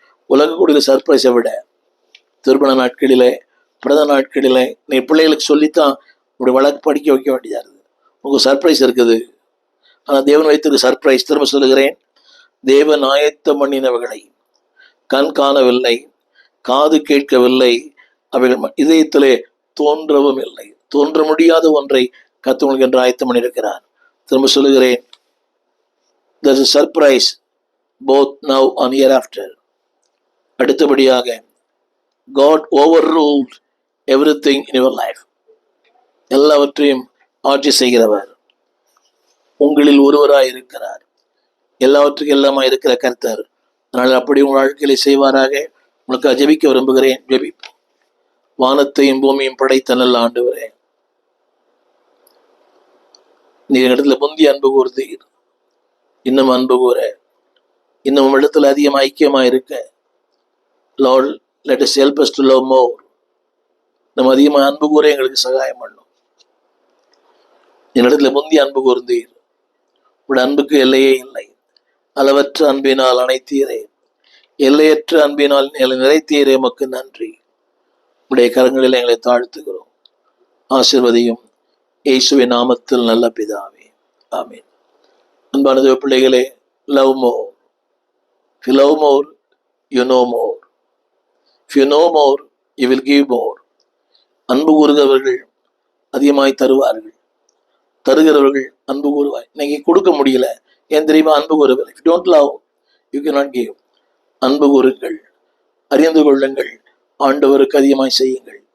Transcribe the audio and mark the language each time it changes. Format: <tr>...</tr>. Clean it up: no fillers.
<ta>உலக கூடிய சர்ப்ரைஸை விட திருமண நாட்களிலே, பிறந்த நாட்களிலே நீ பிள்ளைகளுக்கு சொல்லித்தான் உங்களுடைய வழக்கு படிக்க வைக்க வேண்டியதாக இருக்குது. உங்களுக்கு சர்ப்ரைஸ் இருக்குது. ஆனால் தேவன் வைத்திருக்க சர்ப்ரைஸ், திரும்ப சொல்லுகிறேன், தேவன் ஆயத்தம் பண்ணினவைகளை கண் காணவில்லை, காது கேட்கவில்லை, அவைகள் இதயத்திலே தோன்றவும் இல்லை. தோன்ற முடியாத ஒன்றை கர்த்தர் என்று ஆயத்தம் பண்ணியிருக்கிறார். திரும்ப சொல்லுகிறேன்,</ta> <en>there is a surprise both now and hereafter.</en> <ta>அடுத்தபடியாக,</ta> <en>God overruled everything in your life.</en> <ta>எல்லாவற்றையும் ஆட்சி செய்கிறவர் உங்களில் ஒருவராய் இருக்கிறார். எல்லாவற்றுக்கும் எல்லாமா இருக்கிற கர்த்தர். அதனால் அப்படி உங்கள் வாழ்க்கையில செய்வாராக. உங்களுக்கு ஜெபிக்க விரும்புகிறேன். ஜெபிப்போம். வானத்தையும் பூமியும் படைத்த நல்ல ஆண்டவரே, நீர் இடத்துல முந்தி அன்பு கூர்ந்தீர், இன்னும் அன்பு கூற, இன்னும் இடத்துல அதிகம் ஐக்கியமா இருக்க.</ta> <en>Lord, let us help us to love more.</en> <ta>நம்ம அதிகமாக அன்பு கூற எங்களுக்கு சகாயம் பண்ணும். என்னிடத்துல முந்தி அன்பு கூர்ந்தீர், உடைய அன்புக்கு எல்லையே இல்லை. அளவற்ற அன்பினால் அனைத்தீரே, எல்லையற்ற அன்பினால் நிறைத்தீரே, உமக்கு நன்றி. உடைய கரங்களில் எங்களை தாழ்த்துகிறோம். ஆசீர்வதியும் இயேசுவின் நாமத்தில் நல்ல பிதாவே, ஆமீன். அன்பான தேவ பிள்ளைகளே,</ta> <en>Love more. If you love more, you know more. If you know more, you will give more.</en> <ta>அன்பு கூறுகிறவர்கள் அதிகமாய் தருவார்கள், தருகிறவர்கள் அன்பு கூறுவாய். இன்னைக்கு கொடுக்க முடியல, ஏன் தெரியுமா? அன்பு கூறுவதில்லை.</ta> <en>If you don't love, you cannot give.</en> <ta>அன்பு கூறுங்கள், அறிந்து கொள்ளுங்கள், ஆண்டவருக்கு அதிகமாய் செய்யுங்கள்.</ta>